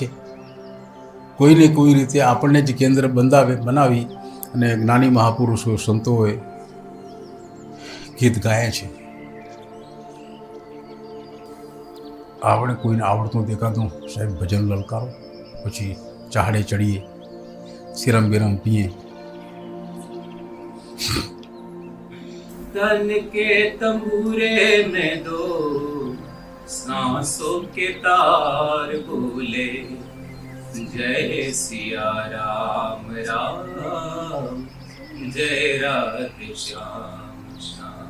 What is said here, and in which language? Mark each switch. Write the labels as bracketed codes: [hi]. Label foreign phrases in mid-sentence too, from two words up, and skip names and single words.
[gu] કોઈને કોઈ રીતે આપણને જ કેન્દ્ર બનાવી અને જ્ઞાની મહાપુરુષો, સંતોએ ગીત ગાયા છે. આપણે કોઈને આવડતું દેખાતું, સાહેબ ભજન લલકારો, પછી ચાહડે ચડીએ, સિરમ બિરમ પીએ, [hi] तन के तंबूरे में दो सांसों के तार बोले, जय सिया राम राम, जय राधे श्याम श्याम।